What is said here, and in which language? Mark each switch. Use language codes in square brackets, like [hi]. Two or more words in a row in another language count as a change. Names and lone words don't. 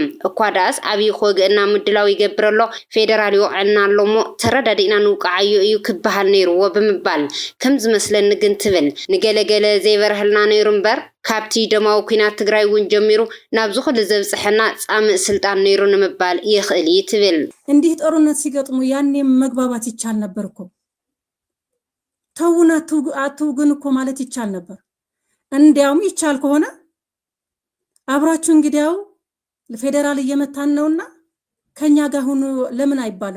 [ti] እኳ ዳኣስ ኣብይ ክወግአና ምድላው ይገብር ኣሎ፣ ፌደራል ይወቅዐና ኣሎ ሞ ተረዳዲእና ንውቃዓዮ እዩ ክበሃል ነይሩዎ ብምባል ከም ዝመስለኒ ግን ትብል ንገለገለ ዘይበርህልና ነይሩ እምበር ካብቲ ደማዊ ኩናት ትግራይ እውን ጀሚሩ ናብ ዝኹሉ ዘብፅሐና ፃምእ ስልጣን ነይሩ ንምባል ይኽእል እዩ ትብል። [am] እንዲህ ጦርነት ሲገጥሙ ያኔ መግባባት ይቻል ነበር እኮ፣ ተውና አትውግን እኮ ማለት ይቻል ነበር። እንዲያውም ይቻል ከሆነ አብራችሁ እንግዲያው ለፌደራል እየመታን ነውና ከኛ ጋር ሆኖ ለምን አይባልም?